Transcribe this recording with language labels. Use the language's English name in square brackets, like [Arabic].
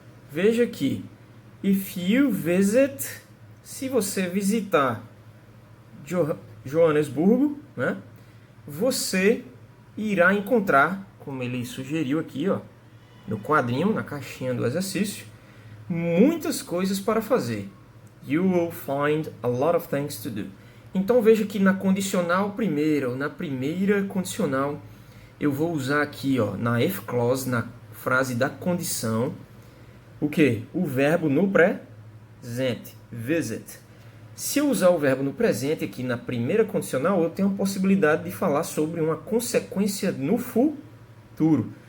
[Portuguese] Veja aqui, [English] if you visit, [Portuguese] se você visitar Joanesburgo, né, você irá encontrar, como ele sugeriu aqui, ó, no quadrinho, na caixinha do exercício, muitas coisas para fazer. [English] You will find a lot of things to do. [Portuguese] Então veja que na condicional primeira, ou na primeira condicional, eu vou usar aqui, ó, na if clause, na frase da condição, o quê? O verbo no presente, visit. Se eu usar o verbo no presente aqui na primeira condicional, eu tenho a possibilidade de falar sobre uma consequência no futuro.